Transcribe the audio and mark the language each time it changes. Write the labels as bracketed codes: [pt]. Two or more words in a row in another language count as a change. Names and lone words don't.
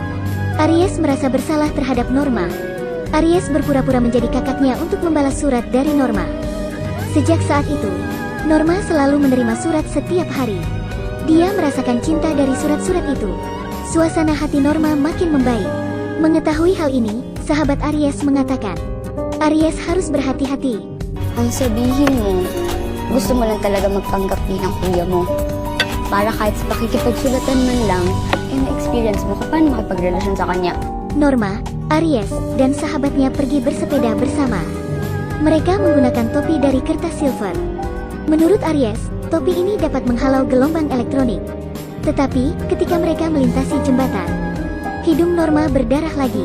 [id] Aries merasa bersalah terhadap Norma. Aries berpura-pura menjadi kakaknya untuk membalas surat dari Norma. Sejak saat itu, Norma selalu menerima surat setiap hari. Dia merasakan cinta dari surat-surat itu. Suasana hati Norma makin membaik. Mengetahui hal ini, sahabat Aries mengatakan, Aries harus berhati-hati. [tl] Ang sabihin mo, gusto mo lang talaga magpanggap bilang kuya mo. Para kahit sa pakikipagsulatan man lang, na-experience mo kung paano makipagrelasyon sa kanya. [id] Norma, Aries, dan sahabatnya pergi bersepeda bersama. Mereka menggunakan topi dari kertas silver. Menurut Aries, topi ini dapat menghalau gelombang elektronik. Tetapi, ketika mereka melintasi jembatan, hidung Norma berdarah lagi.